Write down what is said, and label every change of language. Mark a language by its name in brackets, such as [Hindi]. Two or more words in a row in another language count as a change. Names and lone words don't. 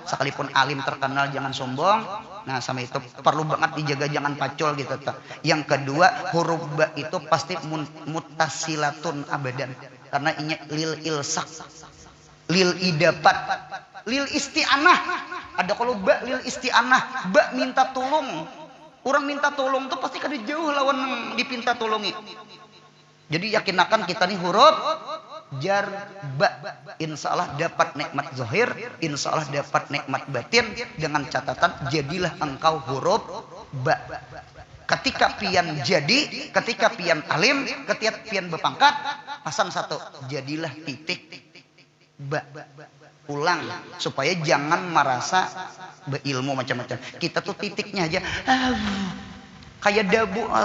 [Banjar] Sekalipun alim terkenal jangan sombong. Nah sama itu perlu banget dijaga jangan pacul gitu. Yang kedua, huruf ba itu pasti [Arabic] muttasilatun abadan. [Banjar] Karena inya [Arabic] lil ilsak, lil idapat, lil isti'anah. [Banjar] Ada kalau ba [Arabic] lil isti'anah, [Banjar] ba minta tolong. Orang minta tolong tuh pasti kada jauh lawan dipinta tolongi. Jadi yakinakan kita nih huruf jar ba. [Arabic] Insya Allah [Banjar] dapat nikmat zahir, [Arabic] insya Allah [Banjar] dapat nikmat batin. Dengan catatan jadilah engkau huruf ba. Ketika pian jadi, ketika pian alim, ketika pian berpangkat, pasang satu, jadilah titik ba. Ulang supaya jangan merasa berilmu macam-macam. Kita tuh titiknya aja, kayak dabu.